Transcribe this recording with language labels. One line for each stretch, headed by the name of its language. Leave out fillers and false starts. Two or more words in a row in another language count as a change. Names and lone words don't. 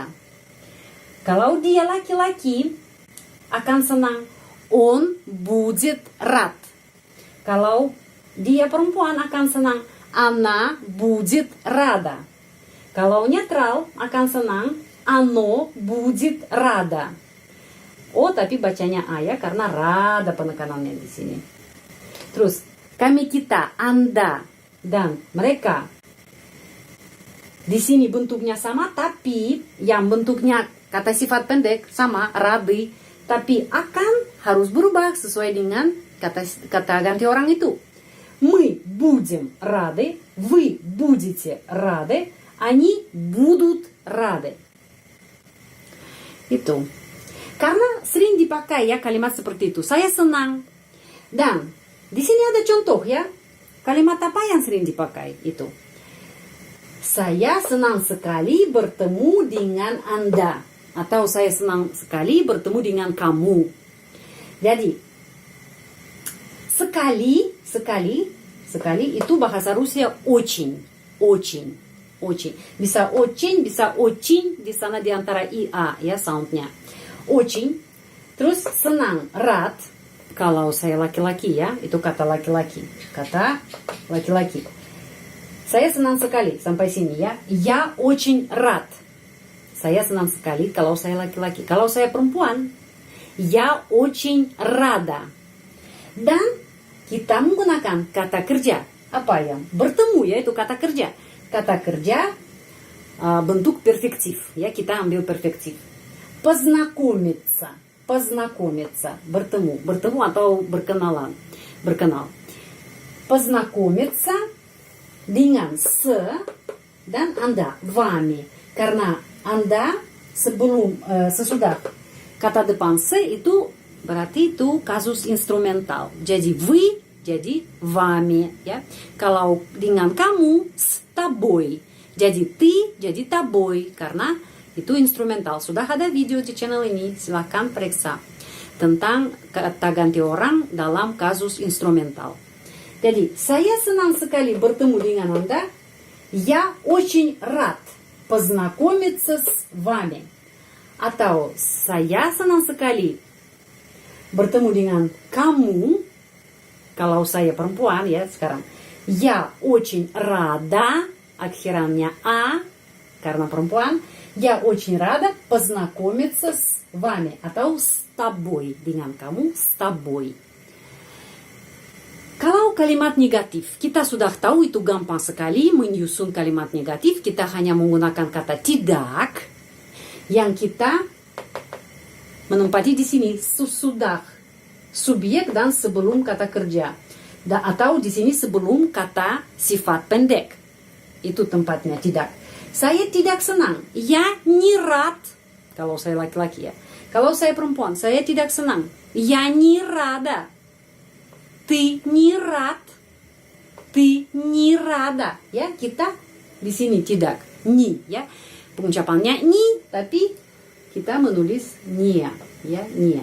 Indonesian: Kalau dia laki-laki akan senang,
Russian: он будет рад.
Indonesian: Kalau dia perempuan akan senang,
Russian: она будет рада.
Indonesian: Kalau netral akan senang,
Russian: оно будет рада.
Indonesian: Oh, tapi bacanya A ya, karena rada penekanannya di sini. Terus, kami kita, Anda, dan mereka. Di sini bentuknya sama, tapi yang bentuknya kata sifat pendek sama, rады. Tapi akan harus berubah sesuai dengan kata ganti orang itu.
Russian: Мы будем рады, вы будете рады, они будут рады.
Indonesian: Itu. Karena sering dipakai ya kalimat seperti itu. Saya senang. Dan di sini ada contoh ya. Kalimat apa yang sering dipakai itu? Saya senang sekali bertemu dengan Anda. Atau saya senang sekali bertemu dengan kamu. Jadi, Sekali itu bahasa Rusia очень. Bisa очень, bisa очень, di sana di antara i a ya soundnya. Очень. Terus senang, рад. Kalau saya laki-laki ya, itu kata laki-laki. Saya senang sekali sampai sini ya.
Russian: Я очень рад.
Indonesian: Saya senang sekali kalau saya laki-laki. Kalau saya perempuan,
Russian: я очень рада.
Indonesian: Dan kita menggunakan kata kerja. Apa yang bertemu ya, itu kata kerja. Kata kerja bentuk perfektif. Ya, kita ambil perfektif. Познакомиться. Bertemu atau berkenal. Познакомиться dengan dan Anda, вами. Karena Anda sesudah kata depan itu berarti itu kasus instrumental. Jadi вы, jadi вами, ya. Kalau dengan kamu,
Russian: с тобой.
Indonesian: Jadi ты, jadi тобой, karena itu instrumental. Sudah ada video di channel ini, silahkan periksa tentang kata ganti orang dalam kasus instrumental. Jadi, saya senang sekali bertemu dengan Anda.
Russian: Я очень рад познакомиться с вами.
Indonesian: Atau saya senang sekali bertemu dengan kamu. Kalau saya perempuan ya sekarang.
Russian: Я очень рада,
Indonesian: akhirannya a karena perempuan.
Russian: Я очень рада познакомиться с вами. Atau с тобой,
Indonesian: dengan kamu,
Russian: с тобой.
Indonesian: Kalau kalimat negatif, kita sudah tahu itu gampang sekali menyusun kalimat negatif. Kita hanya menggunakan kata tidak yang kita menempati di sini sesudah subjek dan sebelum kata kerja. Atau di sini sebelum kata sifat pendek. Itu tempatnya tidak. Saya tidak senang.
Russian: Я не рад.
Indonesian: Kalau saya laki-laki ya. Kalau saya perempuan, saya tidak senang.
Russian: Я не рада. Ты не рад. Ты не рада.
Indonesian: Ya, kita di sini tidak. Ni ya. Pengucapannya ni, tapi kita menulis nia, ya, nia.